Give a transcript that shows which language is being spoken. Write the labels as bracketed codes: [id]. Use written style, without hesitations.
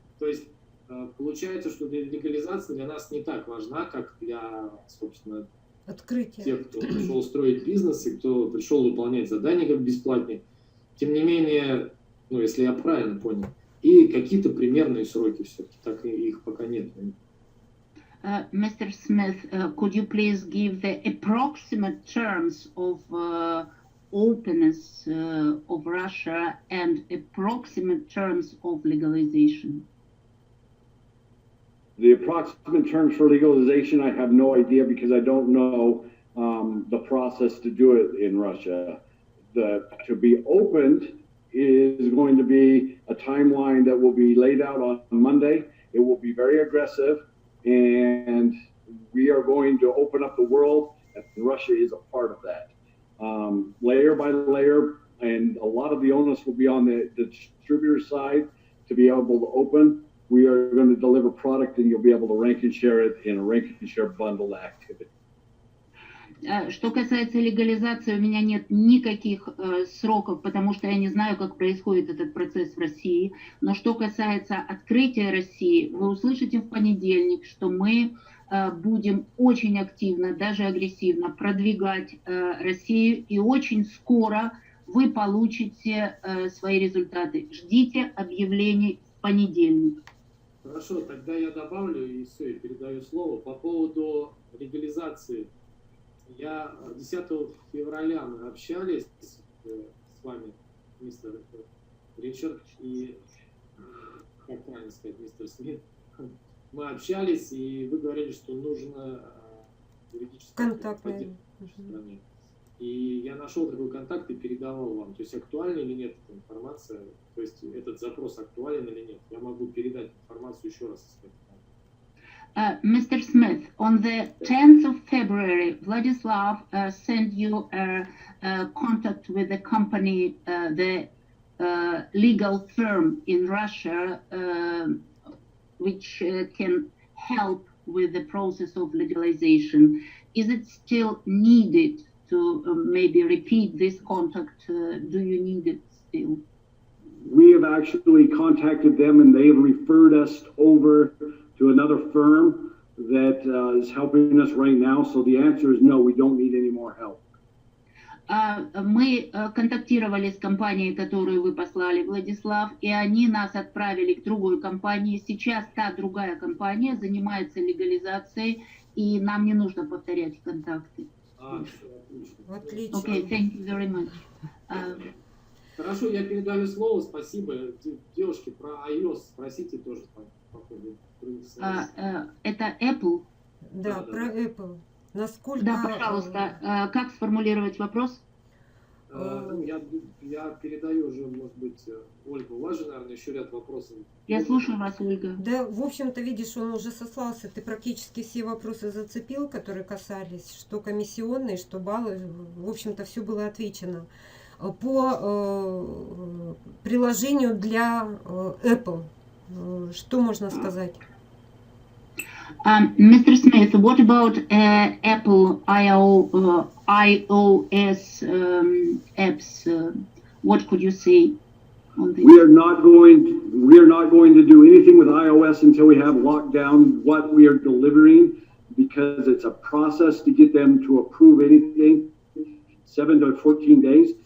[ru] То есть, получается, что легализация для нас не так важна, как для, собственно, тех, кто пришел строить бизнес и кто пришел выполнять задания как бесплатные. Тем не менее, ну, если я правильно понял, и какие-то примерные сроки все-таки, так и их пока нет. [en] Mr. Smith, could you please give the approximate terms of openness of Russia and approximate terms of legalization? The approximate terms for legalization, I have no idea because I don't know the process to do it in Russia. To be opened is going to be a timeline that will be laid out on Monday. It will be very aggressive, and we are going to open up the world, and Russia is a part of that. Layer by layer, and a lot of the onus will be on the distributor side to be able to open. We are going to deliver product, and you'll be able to rank and share it in a rank and share bundle activity. [ru] Что касается легализации, у меня нет никаких сроков, потому что я не знаю, как происходит этот процесс в России. Но что касается открытия России, вы услышите в понедельник, что мы будем очень активно, даже агрессивно продвигать Россию, и очень скоро вы получите свои результаты. Ждите объявлений в понедельник. Хорошо, тогда я добавлю и все, и передаю слово. По поводу легализации. 10 февраля мы общались с вами, мистер Ричард и, как правильно сказать, мистер Смит. Мы общались, и вы говорили, что нужно юридическое поддержка в стране. И я нашел такой контакт и передавал вам. То есть актуальна или нет эта информация? То есть этот запрос актуален или нет? Я могу передать информацию еще раз. [en] Mr. Smith, on the 10th of February, Vladislav sent you a contact with the company, the legal firm in Russia, which can help with the process of legalization. Is it still needed to maybe repeat this contact? Do you need it still? We have actually contacted them, and they have referred us over to another firm that is helping us right now. So the answer is no, we don't need any more help. [ru] Мы контактировали с компанией, которую вы послали, Владислав, и они нас отправили к другой компании. Сейчас та другая компания занимается легализацией, и нам не нужно повторять контакты. Отлично. [en] Okay, thank you very much. [ru] Хорошо, я передаю слово, спасибо. Девушки, про iOS спросите тоже по ходу. Это Apple? Да, про Apple. Насколько... Да, пожалуйста. Как сформулировать вопрос? Ну, я передаю уже, может быть, Ольга. У вас же, наверное, еще ряд вопросов. Я слушаю вас, Ольга. Да, в общем-то, видишь, он уже сослался. Ты практически все вопросы зацепил, которые касались, что комиссионные, что баллы. В общем-то, все было отвечено. По приложению для Apple, что можно сказать? [en] Mr. Smith, what about Apple iOS apps? What could you say on this? We are not going to do anything with iOS until we have locked down what we are delivering, because it's a process to get them to approve anything, 7 to 14 days.